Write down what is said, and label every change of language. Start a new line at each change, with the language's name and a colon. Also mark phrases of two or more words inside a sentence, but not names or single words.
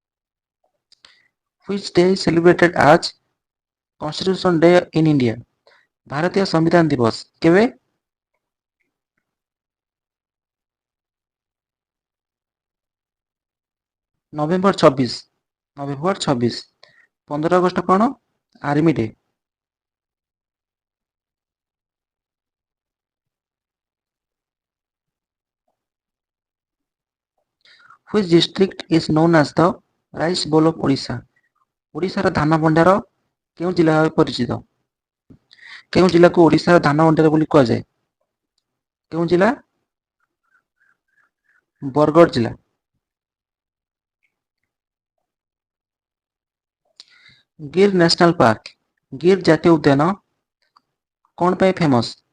English: Which day is celebrated as Constitution Day in India।
Odia: ଭାରତୀୟ ସମ୍ବିଧାନ ଦିବସ କେବେ? ନଭେମ୍ବର 26। ନଭେମ୍ବର 26। 15 ଅଗଷ୍ଟ କଣ?
English: Army Day. Which district is known as the rice bowl of Odisha?
Odia: ଓଡ଼ିଶାର ଧାନ ଭଣ୍ଡାର କେଉଁ ଜିଲ୍ଲା ଭାବେ ପରିଚିତ? କେଉଁ ଜିଲ୍ଲାକୁ ଓଡ଼ିଶାର ଧାନ ଭଣ୍ଡାର ବୋଲି କୁହାଯାଏ? କେଉଁ ଜିଲ୍ଲା? ବରଗଡ଼ ଜିଲ୍ଲା। ଗିର୍ ନ୍ୟାସନାଲ ପାର୍କ, ଗିର୍ ଜାତୀୟ ଉଦ୍ୟାନ କଣ ପାଇଁ ଫେମସ୍?